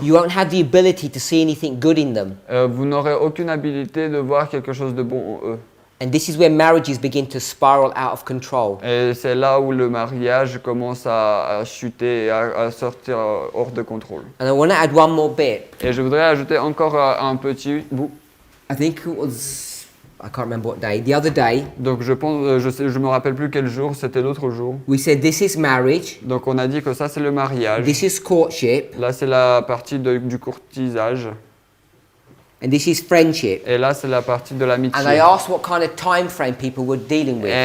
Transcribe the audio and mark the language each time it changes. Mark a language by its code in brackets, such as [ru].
[en] you won't have the ability to see anything good in them. [fr] vous n'aurez aucune habilité de voir quelque chose de bon en eux. [en] And this is where marriages begin to spiral out of control. [fr] Et c'est là où le mariage commence à chuter, à sortir hors de contrôle. [en] And I want to add one more bit. [fr] Et je voudrais ajouter encore un petit bout. [en] I think it was, I can't remember what day, the other day, [fr] Donc je me rappelle plus quel jour, c'était l'autre jour. [en] we said this is marriage, [fr] Donc on a dit que ça c'est le mariage. [en] this is courtship, [fr] Là c'est la partie du courtisage. [en] and this is friendship. [fr] Et là c'est la partie de [en] And I [fr] l'amitié. [en] asked what kind of time frame people were dealing with.